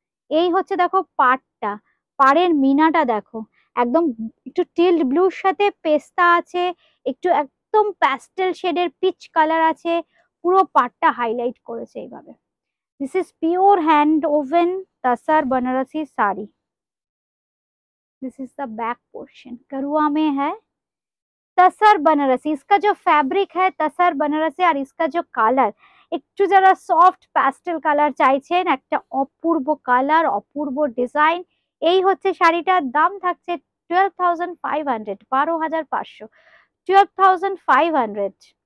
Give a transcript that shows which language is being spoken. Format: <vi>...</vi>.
<bn>এই হচ্ছে দেখো পাড়টা, পাড়ের মিনাটা দেখো, একদম একটু টিল্ড ব্লুর সাথে পেস্তা আছে, একটু একদম প্যাস্টেল শেডের পিচ কালার আছে, পুরো পাড়টা হাইলাইট করেছে এইভাবে।</bn> <en>this is pure hand woven</en> <hi>tasar Banarasi sari.</hi> <en>this is the back portion,</en> <hi>करुआ में है तसर बनारसी। इसका जो फैब्रिक है तसर बनारसी, और इसका जो</hi> <bn>কালার একটু যারা সফট প্যাস্টেল কালার চাইছেন, একটা অপূর্ব কালার অপূর্ব ডিজাইন। এই হচ্ছে শাড়িটার দাম থাকছে 12,500, 12,500, 12,500।</bn>